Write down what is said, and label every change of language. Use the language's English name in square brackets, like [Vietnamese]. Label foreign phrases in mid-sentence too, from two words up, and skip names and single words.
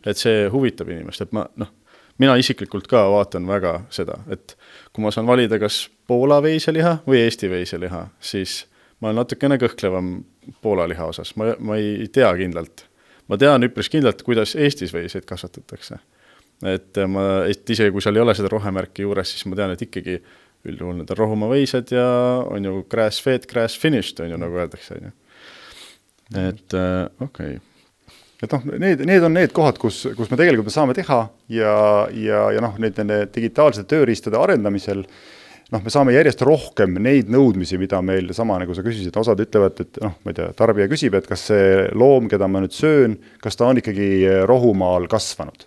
[Estonian] Et see huvitab inimest, et mina isiklikult ka vaatan väga seda, et kui ma saan valida kas Poola veiseliha või Eesti veiseliha, siis ma olen natukene kõhklevam Poola liha osas. Ma ei tea kindlalt. Ma tean üpris kindlalt, kuidas Eestis veiseid kasvatatakse. Et isegi kui seal ei ole seda rohemärki juures, siis ma tean, et ikkagi üldjuhul need on rohumaa veised ja on ju [English] grass fed, grass finished, [Estonian] on ju nagu öeldakse. Et okei. Et need on need kohad, kus me tegelikult saame teha ja nende digitaalsete tööriistade arendamisel me saame järjest rohkem neid nõudmisi, mida meil sama, nagu sa küsisid, osad ütlevad, et ma ei tea, tarbija küsib, et kas see loom, keda ma nüüd söön, kas ta on ikkagi rohumaal kasvanud.